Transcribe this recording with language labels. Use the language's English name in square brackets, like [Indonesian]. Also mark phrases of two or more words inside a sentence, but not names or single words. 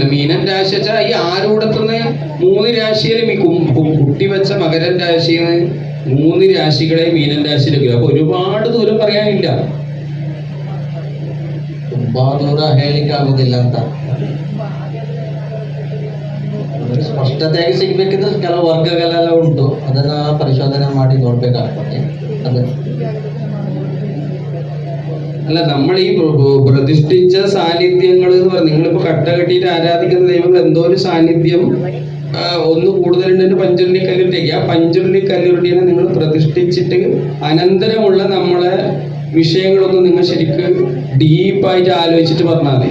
[Malayalam] മീനൻ രാശി വെച്ചാൽ ഈ ആരൂടത്തുനിന്ന് 3 രാശിയിലും ഈ കുട്ടി വെച്ച മകരൻ രാശിയിൽ നിന്ന് 3 രാശികളെ മീനൻ രാശിയിലേക്ക്, അപ്പൊ ഒരുപാട് ദൂരം പറയാനില്ല. [Kannada] ತುಂಬಾ ದೂರ ಹೇಳಿಕ್ಕೆ ಆಗುದಿಲ್ಲ ಅಂತ ಸ್ಪಷ್ಟತೆಯಾಗಿ ಸಿಗ್ಬೇಕಿದ್ರೆ ಕೆಲವು ವರ್ಗಗಳೆಲ್ಲ ಉಂಟು, ಅದನ್ನ ಪರಿಶೋಧನೆ ಮಾಡಿ ನೋಡ್ಬೇಕಾಗ್ತದೆ. ಅದು [Malayalam] അല്ല, നമ്മൾ ഈ പ്രതിഷ്ഠിച്ച സാന്നിധ്യങ്ങൾ എന്ന് പറഞ്ഞാൽ നിങ്ങളിപ്പോ കട്ട കെട്ടിയിട്ട് ആരാധിക്കുന്ന ദൈവങ്ങൾ എന്തോ ഒരു സാന്നിധ്യം ഒന്ന് കൂടുതലുണ്ട് പഞ്ചുരുളി കല്ലുരുട്ടിക്ക്. ആ പഞ്ചുരുളി കല്ലുരുട്ടിനെ നിങ്ങൾ പ്രതിഷ്ഠിച്ചിട്ട് അനന്തരമുള്ള നമ്മളെ വിഷയങ്ങളൊന്നും നിങ്ങൾ ശരിക്കും ഡീപ്പായിട്ട് ആലോചിച്ചിട്ട് പറഞ്ഞാൽ മതി.